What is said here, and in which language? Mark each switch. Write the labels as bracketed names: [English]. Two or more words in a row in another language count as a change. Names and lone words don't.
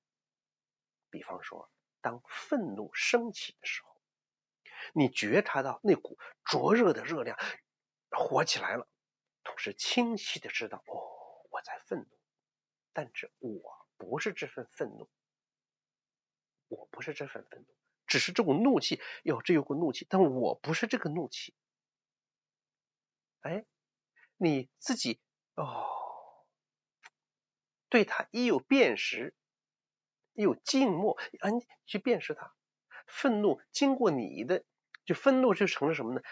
[Chinese] 比方說，當憤怒升起的時候，你覺察到那股灼熱的熱量火起來了，同時清晰的知道我在憤怒，但是我不是这份憤怒，我不是这份憤怒，只是這股怒氣，這有股怒氣，但我不是這個怒氣。你自己對它一有辨識，一有靜默，你去辨識它。憤怒經過你的，就憤怒就成了什麼呢？